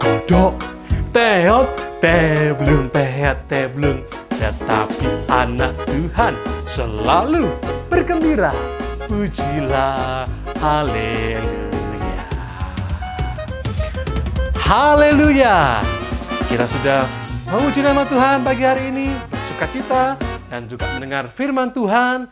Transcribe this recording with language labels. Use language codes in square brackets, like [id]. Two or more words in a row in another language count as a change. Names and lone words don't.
[id] dok. Teot, teblung, teot, teblung. Tetapi anak Tuhan selalu bergembira. Pujilah, haleluya. Haleluya. Kita sudah memuji nama Tuhan pagi hari ini, bersukacita, dan juga mendengar firman Tuhan.